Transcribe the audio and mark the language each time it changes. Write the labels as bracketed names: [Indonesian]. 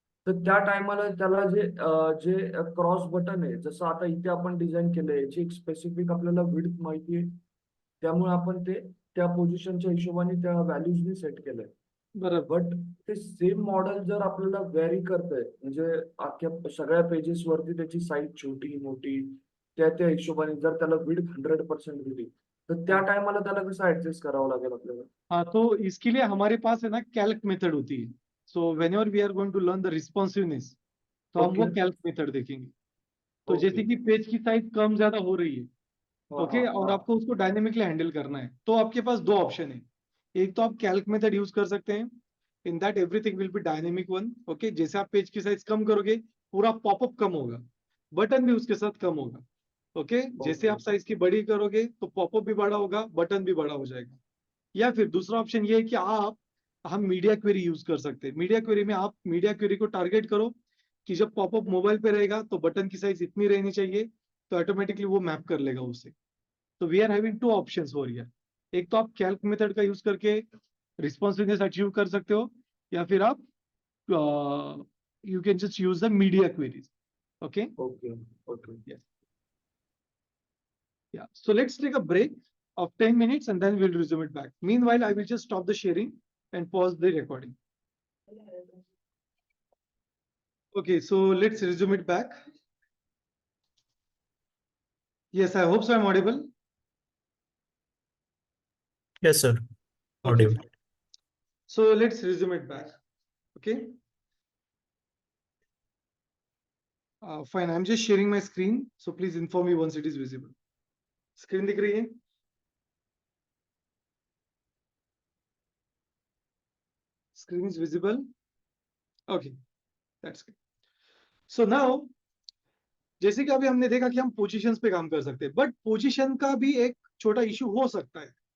[Marathi] तर त्या टायमाला त्याला जे क्रॉस बटन आहे, जसं आता इथे आपण डिझाईन केलंय, याची एक स्पेसिफिक आपल्याला विड्थ माहिती आहे, त्यामुळे आपण ते त्या पोझिशनच्या हिशोबाने त्या व्हॅल्यूजनी सेट केलंय. बरोबर. बट ते सेम मॉडेल जर आपल्याला व्हॅरी करतंय, म्हणजे अख्ख्या सगळ्या पेजेस वरती त्याची साईज छोटी मोठी त्या त्या हिशोबाने जर त्याला विड्थ 100% दिली, तर त्या टायमाला त्याला कसं ऍडजस्ट करावं लागेल आपल्याला? [Hindi] हाँ, तो इसके लिए हमारे पास है ना कैल्क मेथड होती है। [English] So whenever we are going to learn the responsiveness, तो हम वो ओके. [Hindi] कैल्क मेथड देखेंगे। तो ओके. जैसे कि पेज की साइज कम ज्यादा हो रही है, हाँ ओके, हाँ और हाँ. आपको उसको डायनेमिकली हैंडल करना है, तो आपके पास दो ऑप्शन है। एक तो आप कैल्क मेथड यूज कर सकते हैं, [English] In that everything will be dynamic one. [Hindi] Okay, जैसे आप पेज की साइज कम करोगे पूरा पॉपअप कम होगा, बटन भी उसके साथ कम होगा। ओके, जैसे ओके. आप साइज की बड़ी करोगे तो पॉपअप भी बड़ा होगा, बटन भी बड़ा हो जाएगा। या फिर दूसरा ऑप्शन ये है कि हम मीडिया क्वेरी यूज कर सकते हैं। मीडिया क्वेरी में आप मीडिया क्वेरी को टारगेट करो कि जब पॉपअप मोबाइल पे रहेगा तो बटन की साइज इतनी रहनी चाहिए, तो ऑटोमेटिकली वो मैप कर लेगा उससे। तो [English] We are having two options for here. [Hindi] एक तो आप कैल्क मेथड का यूज करके रिस्पॉन्सिवनेस अचीव कर सकते हो, या फिर आप [English] You can just use the media queries. Okay, okay. Okay. yes, yeah. So let's take a break of 10 minutes and then we'll resume it back. Meanwhile, I will just stop the sharing and pause the recording. Okay, so let's resume it back. Yes, I hope so I'm audible. Yes, sir. Okay, Audible. fine. So let's resume it back. Okay. Fine, I'm just sharing my screen. So please inform me once it is visible. [Hindi] Screen दिख रही है? [English] Screen is visible. Okay, that's good. [Hindi] So now, जैसे कि अभी हमने देखा कि हम पोजीशंस पे काम कर सकते हैं, बट पोजीशन का भी एक छोटा इशू हो सकता है।